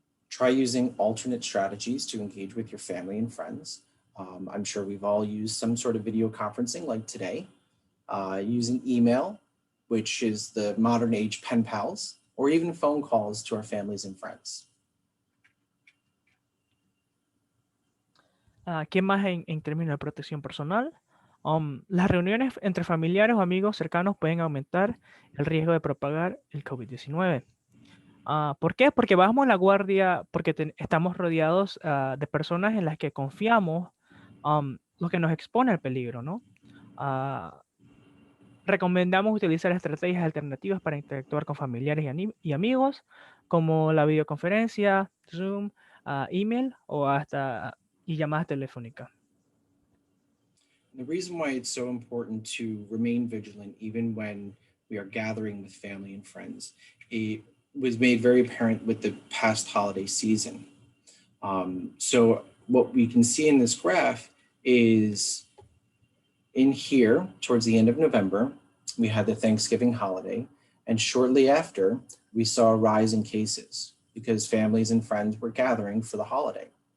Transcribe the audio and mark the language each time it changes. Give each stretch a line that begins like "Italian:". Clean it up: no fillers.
English: Try using alternate strategies to engage with your family and friends. I'm sure we've all used some sort of video conferencing like today, using email, which is the modern age pen pals, or even phone calls to our families and friends.
Spanish: ¿Qué más en términos de protección personal? Las reuniones entre familiares o amigos cercanos pueden aumentar el riesgo de propagar el COVID-19. ¿Por qué? Porque bajamos la guardia, porque estamos rodeados de personas en las que confiamos, lo que nos expone al peligro, ¿no? Ah, recomendamos utilizar estrategias alternativas para interactuar con familiares y amigos, como la videoconferencia, Zoom, email o hasta y llamadas telefónicas.
English: The reason why it's so important to remain vigilant, even when we are gathering with family and friends, it was made very apparent with the past holiday season. So what we can see in this graph is in here, towards the end of November, we had the Thanksgiving holiday, and shortly after, we saw a rise in cases because families and friends were gathering for the holiday.